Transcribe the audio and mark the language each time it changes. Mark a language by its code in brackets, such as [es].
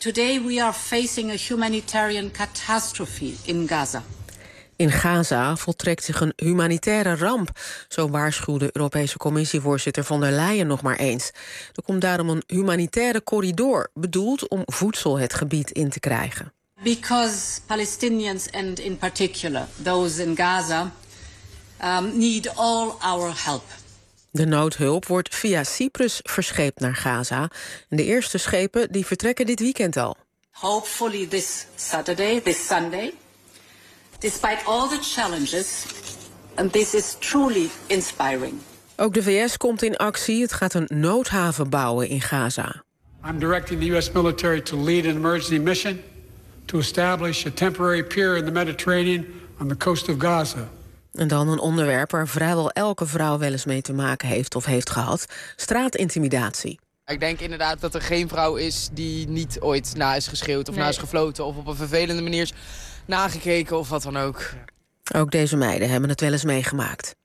[en] Today we are facing a humanitarian catastrophe in Gaza. [nl] In Gaza voltrekt zich een humanitaire ramp, zo waarschuwde Europese Commissievoorzitter von der Leyen nog maar eens. Er komt daarom een humanitaire corridor, bedoeld om voedsel het gebied in te krijgen. [en] Because Palestinians and in particular those in Gaza need all our help. [nl] De noodhulp wordt via Cyprus verscheept naar Gaza. De eerste schepen die vertrekken dit weekend al. [en] Hopefully this Saturday, this Sunday. Despite all the challenges, and this is truly inspiring. [nl] Ook de VS komt in actie. Het gaat een noodhaven bouwen in Gaza. [en] I'm directing the US military to lead an emergency mission to establish a temporary pier in the Mediterranean on the coast of Gaza. [nl] En dan een onderwerp waar vrijwel elke vrouw wel eens mee te maken heeft of heeft gehad: straatintimidatie. Ik denk inderdaad dat er geen vrouw is die niet ooit na is geschreeuwd of na is gefloten of op een vervelende manier is nagekeken of wat dan ook. Ook deze meiden hebben het wel eens meegemaakt.